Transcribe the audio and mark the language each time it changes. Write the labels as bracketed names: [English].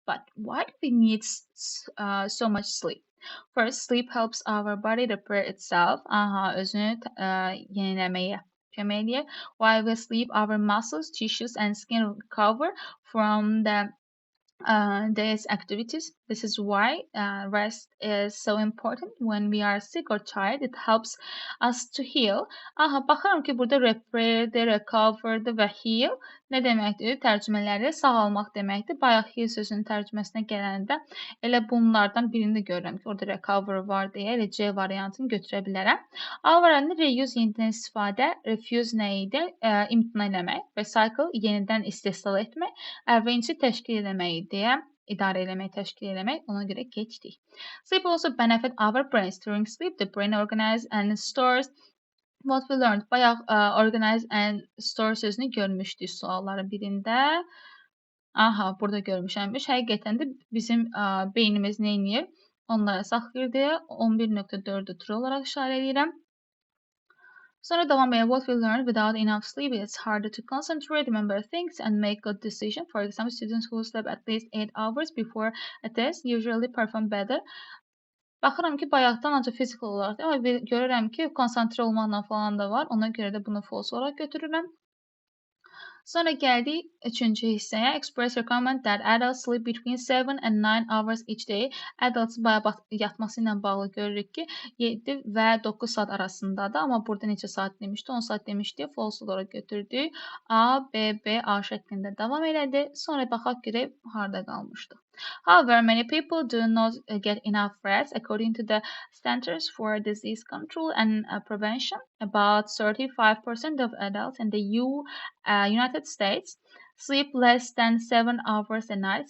[English] But why do we need so much sleep? First, sleep helps our body repair itself. [Azerbaijani] Aha, özünü yeniləməyə kömək edir. [English] While we sleep, our muscles, tissues, and skin recover from the day's activities. This is why rest is so important when we are sick or tired. It helps us to heal. [Azerbaijani] Aha, baxıram ki, burada repair'dir, recover'dır və heal nə deməkdir? Tərcümələri sağalmaq deməkdir. Bayaq heal sözünün tərcüməsinə gələndə elə bunlardan birini də görürəm ki, orada recover var deyə elə C variantını götürə bilərəm. A variantında reuse yenidən istifadə, refuse nə idi? İmtina eləmək, recycle yenidən istehsal etmək, əvvəlcə təşkil eləmək deyə idarə eləmək, təşkil eləmək, ona görə keçdik. [English] Sleep also benefit our brains. During sleep, the brain organizes and stores what we learned. [Azerbaijani] Bayaq [English] organize and store [Azerbaijani] sözünü görmüşdük sualların birində. Aha, burada görmüşəmmiş. Həqiqətən də bizim beynimiz nə edir? Onlara saxlayır deyə 11.4'ü true olaraq işarə edirəm. Sonra davam edir. [English] What we learned without enough sleep, it's harder to concentrate, remember things, and make good decisions. For example, students who sleep at least 8 hours before a test usually perform better. [Azerbaijani] Baxıram ki, bayaqdan ancaq fizikal olaraq, amma görürəm ki, konsantrə olmaqla falan da var. Ona görə də bunu false olaraq götürürəm. Sonra gəldik 3-cü hissəyə. Express recommend that adults sleep between 7 and 9 hours each day. Adults bayaq yatması ilə bağlı görürük ki, 7 və 9 saat arasındadır. Amma burada neçə saat demişdi? 10 saat demişdi. False olaraq götürdük. A, B, B, A şəklində davam elədi. Sonra baxaq görək harda qalmışdıq. [English] However, many people do not get enough rest. According to the Centers for Disease Control and Prevention, about 35% of adults in the United States sleep less than 7 hours a night.